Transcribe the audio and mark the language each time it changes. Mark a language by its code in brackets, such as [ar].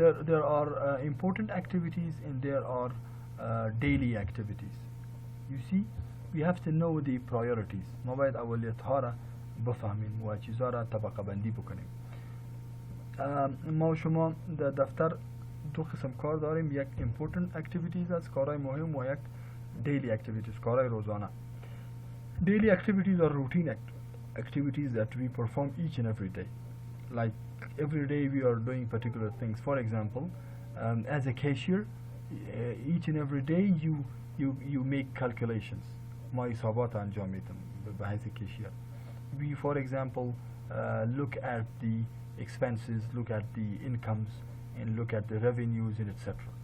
[en] There are important activities and there are daily activities. You see, we have to know the priorities. [fa] ما باید اولیت ها را بفهمیم و چیزها را طبقه بندی بکنیم. ما شما در دفتر دو قسم کار داریم، یک [en] important activities [fa] است، کارهای مهم، و یک [en] daily activities، [fa] کارهای روزانه. [en] Daily activities are routine activities that we perform each and every day. Like every day we are doing particular things. For example, as a cashier, each and every day you make calculations. [fa] ما حسابات انجام میدم به حیث کشیر. [en] We, for example, look at the expenses, look at the incomes, and look at the revenues and etc.